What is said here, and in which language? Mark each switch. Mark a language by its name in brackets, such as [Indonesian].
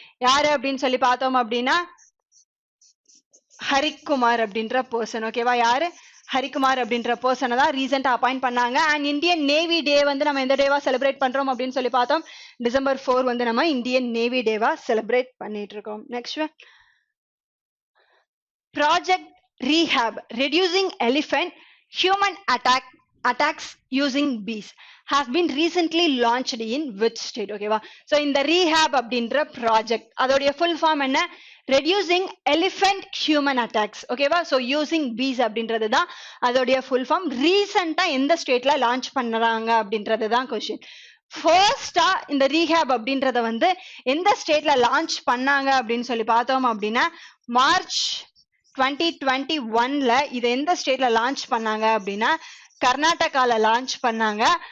[Tamil] யாரு அப்படின்னு சொல்லி பார்த்தோம் அப்படின்னா ஹரிக்குமார் அப்படின்ற பர்சன். ஓகேவா, யாரு, ஹரிக்குமார் அப்படின்ற பர்சனை தான் ரீசெண்டா அப்பாயிண்ட் பண்ணாங்க. அண்ட் இந்தியன் நேவி டே வந்து நம்ம எந்த டேவா செலிப்ரேட் பண்றோம் அப்படின்னு சொல்லி பார்த்தோம், December 4 வந்து நம்ம இந்தியன் நேவி டேவா செலிப்ரேட் பண்ணிட்டு இருக்கோம். [English] Next project rehab, reducing elephant human attacks using bees has been recently launched in which state? [Tamil] ஓகேவா, ஸோ இந்த ரீஹாப் அப்படின்ற ப்ராஜெக்ட் அதோடைய ஃபுல் ஃபார்ம் என்ன, ரெடியூசிங் எலிஃபென்ட் ஹியூமன் அட்டாக்ஸ். ஓகேவா, ஸோ யூசிங் பீஸ் அப்படின்றது தான் அதோடைய ஃபுல் ஃபார்ம். ரீசெண்டா எந்த ஸ்டேட்ல லான்ச் பண்றாங்க அப்படின்றது தான் கொஸ்டின். ஃபர்ஸ்டா இந்த ரீஹாப் அப்படின்றத வந்து எந்த ஸ்டேட்ல லான்ச் பண்ணாங்க அப்படின்னு சொல்லி பார்த்தோம் அப்படின்னா March 2021ல இதை எந்த ஸ்டேட்ல லான்ச் பண்ணாங்க அப்படின்னா கர்நாடகால லான்ச் பண்ணாங்க.